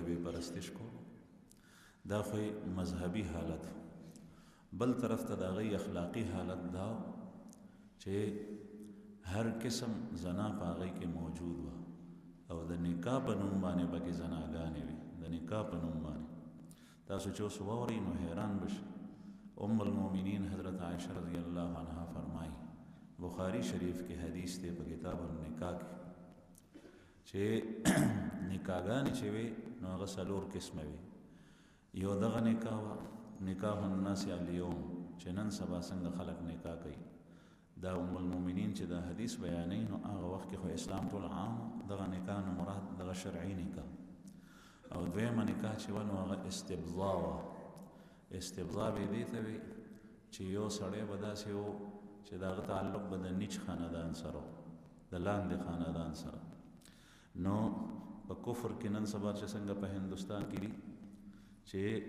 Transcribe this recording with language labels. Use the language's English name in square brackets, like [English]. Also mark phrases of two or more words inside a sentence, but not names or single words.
[Pashto] به یې پرستش کولو دا خو مذهبي حالت بل طرف ته د هغې اخلاقي حالت دا چې هر قسم زنا په هغې کې موجود وه او د نکاح په نوم باندې پکې زناګانې وي د نکاح په نوم باندې تاسو چې اوس واورئ نو حیران بشئ ام المؤمنین حضرت عائشہ [Arabic] رضی اللہ عنہ [Pashto] فرمائی بخاری شریف کې حدیث دی په کتاب النکاح کې چې نکاحګانې چې وي نو هغه څلور قسمه وي یو دغه نکاح وه [Arabic] نکاح الناس اليوم [Pashto] چې نن سبا څنګه خلک نکاح کوي دا ام المؤمنین چې دا حدیث بیانوي نو هغه وخت کې خو اسلام ټول عام دغه نکاح نه مراد دغه شرعي نکاح او دویمه نکاح چې وه نو هغه استبضاء وه استبضاء به دې ته وي چې یو سړی به داسې و چې د هغه تعلق به د نیچ خاندان سره د لاندې خاندان سره نو په کفر کې نن سبا چې څنګه په هندوستان کې دي چې